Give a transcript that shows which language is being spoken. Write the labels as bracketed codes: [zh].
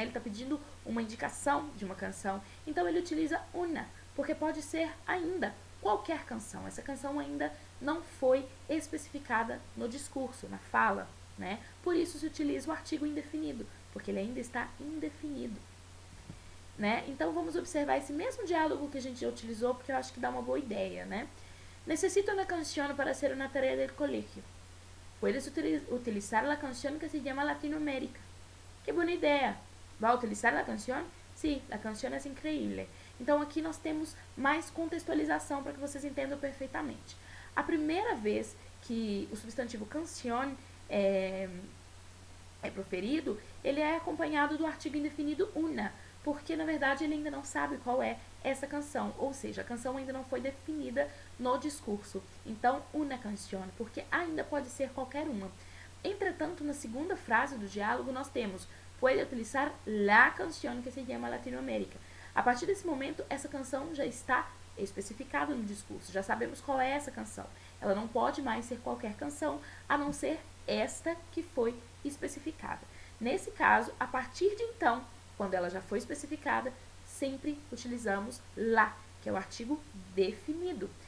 [pt] Ele está pedindo uma indicação de uma canção, então ele utiliza una, porque pode ser ainda qualquer canção. Essa canção ainda não foi especificada no discurso, na fala, né? Por isso se utiliza o artigo indefinido, porque ele ainda está indefinido, né? Então vamos observar esse mesmo diálogo que a gente já utilizou, porque eu acho que dá uma boa ideia, né? [es] Necesito una canción para hacer una tarea del colegio. Puedes utilizar la canción que se llama Latinoamérica. Que buena ideia. ¿Va a utilizar la canción? Sí, la canción es increíble. [pt] Então aqui nós temos mais contextualização para que vocês entendam perfeitamente. A primeira vez que o substantivo canción é proferido, ele é acompanhado do artigo indefinido una, porque na verdade ele ainda não sabe qual é essa canção, ou seja, a canção ainda não foi definida no discurso. Então, una canción, porque ainda pode ser qualquer uma. Entretanto, na segunda frase do diálogo, nós temos [es] puede utilizar la canción que se llama Latinoamérica. [pt] A partir desse momento, essa canção já está especificada no discurso, já sabemos qual é essa canção. Ela não pode mais ser qualquer canção, a não ser esta que foi especificada. Nesse caso, a partir de então, quando ela já foi especificada, sempre utilizamos la, que é o artigo definido.